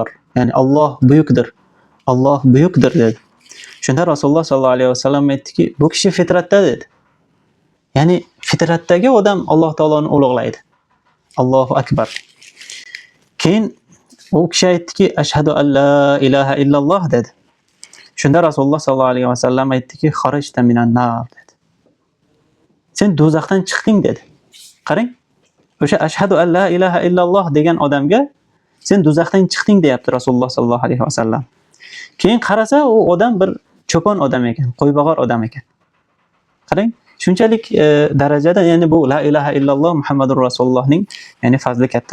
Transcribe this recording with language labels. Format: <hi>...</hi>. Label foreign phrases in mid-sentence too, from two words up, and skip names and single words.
<uz>Ya'ni Alloh buyukdir. Alloh buyukdir dedi. Shunda Rasululloh</uz> <ar>صلى الله عليه وسلم</ar> <uz>aytdiki, bu kishi fitratda dedi. Ya'ni fitratdagi odam Alloh taoloni ulug'laydi.</uz> <ar>الله أكبر.</ar> <uz>Keyin u kishi aytdiki,</uz> <ar>أشهد أن لا إله إلا الله dedi.</ar> <uz>Shunda Rasululloh</uz> <ar>صلى الله عليه وسلم</ar> <uz>aytdiki,</uz> <ar>خرجت من النار</ar> <uz>dedi. Sen do'zaxdan chiqding dedi. Qarang, o'sha</uz> <ar>أشهد أن لا إله إلا الله</ar> <uz>degan odamga sen do'zaxdan chiqding deyapti Rasululloh</uz> <ar>صلى الله عليه وسلم.</ar> <uz>Keyin qarasa, u odam bir cho'pon odam ekan, qo'ybag'or odam ekan. Qarang, shunchalik darajada, ya'ni bu</uz> <ar>لا إله إلا الله محمد رسول الله</ar> <uz>ya'ni fazli katta.</uz>